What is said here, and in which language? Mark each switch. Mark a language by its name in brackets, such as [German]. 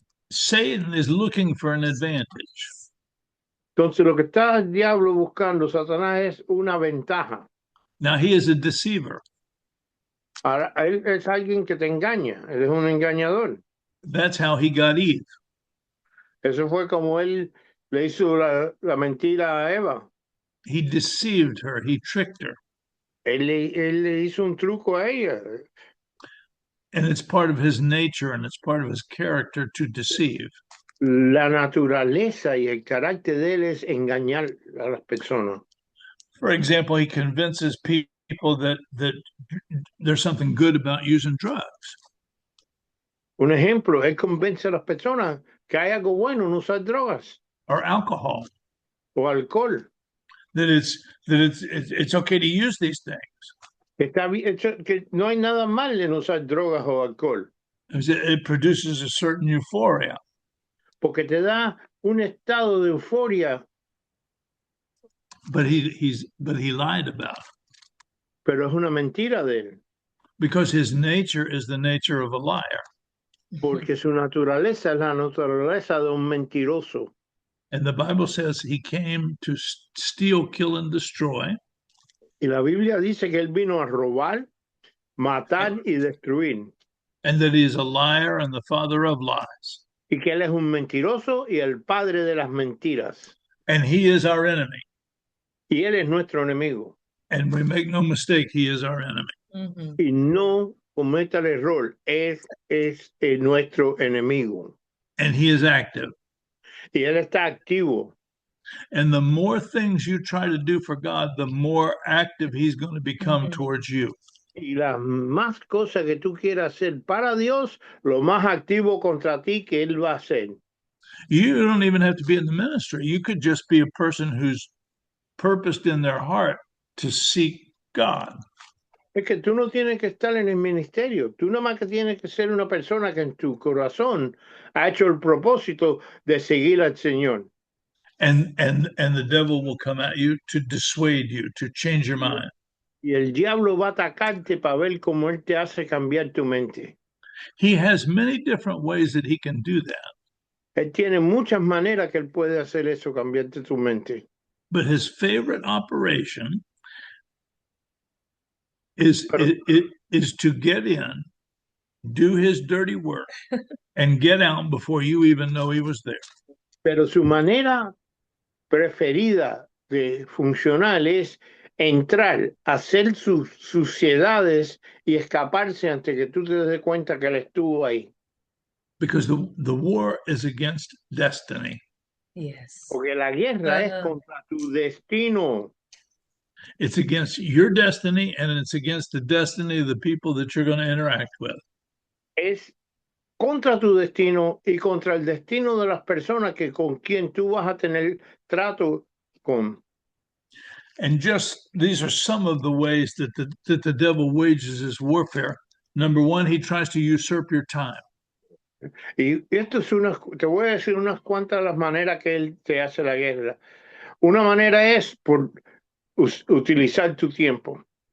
[English] Satan is looking for an advantage. [Spanish] entonces lo que está el diablo buscando, Satanás, es una ventaja. [English] Now he is a deceiver. [Spanish] Ahora, él es alguien que te engaña, él es un engañador. [English] That's how he got Eve. [Spanish] Eso fue como él le hizo la mentira a Eva. [English] He deceived her. He tricked her. [Spanish] Él le hizo un truco a ella. [English] And it's part of his nature and it's part of his character to deceive. [Spanish] La naturaleza y el carácter de él es engañar a las personas. [English] For example, he convinces people that there's something good about using drugs. [Spanish] Un ejemplo, él convence a las personas que hay algo bueno en usar drogas [English] Or alcohol. [Spanish] o alcohol. [English] That it's okay to use these things. [Spanish] Que no hay nada mal en usar drogas o alcohol, [English] It produces a certain euphoria. [Spanish] porque te da un estado de euforia, [English] But he lied about it [Spanish] pero es una mentira de él, [English] because his nature is the nature of a liar. [Spanish] porque su naturaleza es la naturaleza de un mentiroso. [English] And the Bible says he came to steal, kill, and destroy. [Spanish] Y la Biblia dice que él vino a robar, matar y destruir. [English] And that he is a liar and the father of lies. [Spanish] Y que él es un mentiroso y el padre de las mentiras. [English] And he is our enemy. [Spanish] Y él es nuestro enemigo. [English] And we make no mistake, he is our enemy. [Spanish] Y no cometa el error, es nuestro enemigo. [English] And he is active. [Spanish] Y él está activo. [English] And the more things you try to do for God, the more active he's going to become towards you. [Spanish] Y las más cosas que tú quieras hacer para Dios, lo más activo contra ti que él va a hacer. [English] You don't even have to be in the ministry. You could just be a person who's purposed in their heart to seek God. [Spanish] Es que tú no tienes que estar en el ministerio. Tú nada más que tienes que ser una persona que en tu corazón ha hecho el propósito de seguir al Señor. [English] And the devil will come at you to dissuade you, to change your mind. [Spanish] Y el diablo va a atacarte para ver cómo él te hace cambiar tu mente. [English] He has many different ways that he can do that. [Spanish] Él tiene muchas maneras que él puede hacer eso, cambiarte tu mente. [English] But his favorite operation is to get in, do his dirty work, and get out before you even know he was there. [Spanish] Pero su manera preferida de funcionar es entrar, hacer sus suciedades y escaparse antes que tú te des cuenta que él estuvo ahí. [English] Because the war is against destiny. Yes. [Spanish] Porque la guerra es contra tu destino. [English] It's against your destiny and it's against the destiny of the people that you're going to interact with. [Spanish] Es contra tu destino y contra el destino de las personas que con quien tú vas a tener trato con. [English] And just these are some of the ways that the devil wages his warfare. Number one, he tries to usurp your time. [Spanish] Y esto es te voy a decir unas cuantas de las maneras que él te hace la guerra. Una manera es por utilizar tu tiempo.